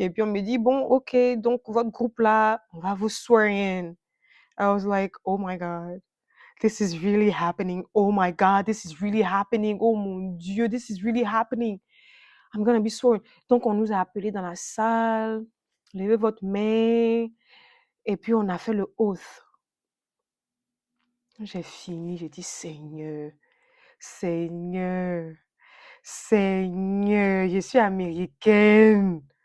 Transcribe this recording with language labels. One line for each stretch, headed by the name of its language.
French: Et puis on me dit, bon, ok, donc votre groupe là, on va vous
English: swear in. I was like, oh my God, this is really happening. Oh my God, this is really happening.
French: Oh mon Dieu,
English: this is really happening. I'm gonna be sworn.
French: Donc on nous a appelés dans la salle, levez votre main, et puis on a fait le oath. J'ai fini, j'ai dit Seigneur, Seigneur, Seigneur, je suis américaine.